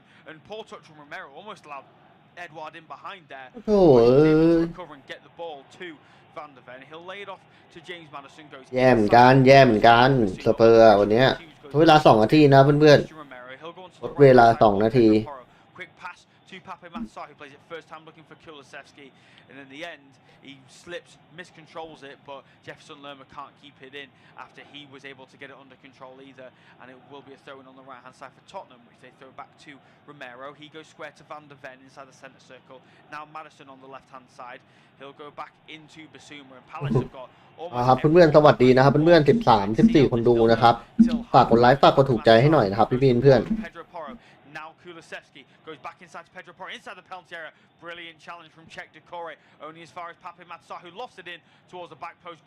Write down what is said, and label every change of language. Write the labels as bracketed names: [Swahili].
[English] And poor touch from Romero almost allowed Edouard in behind there. โอ้ย Recover and get the ball to Van der Ven. He'll lay it off to James Maddison. Goes [Thai] แย่เหมือนกันสเปอร์วันนี้เวลา2 นาทีนะเพื่อนๆลดเวลา2 นาที [English] Quick pass to Pape Matar, who plays it first time looking for Kulusevski, and in the end he slips, miscontrols it, but Jefferson Lerma can't keep it in after he was able to get it under control either, and it will be a throw-in on the right-hand side for Tottenham, which they throw back to Romero. He goes square to Van der Ven inside the centre circle. Now Maddison on the left-hand side. He'll go back into Bissouma, and Palace have got [Thai] ครับเพื่อนๆสวัสดีนะครับเพื่อนๆ13-14 คนดูนะครับฝากกดไลค์ฝากกดถูกใจให้หน่อยนะครับพี่ๆเพื่อน [English] Now Kulusevski goes back inside to Pedro Porro, inside the penalty area. Brilliant challenge from Czech Decore, only as far as Pape Matar, who lost it in towards the back post.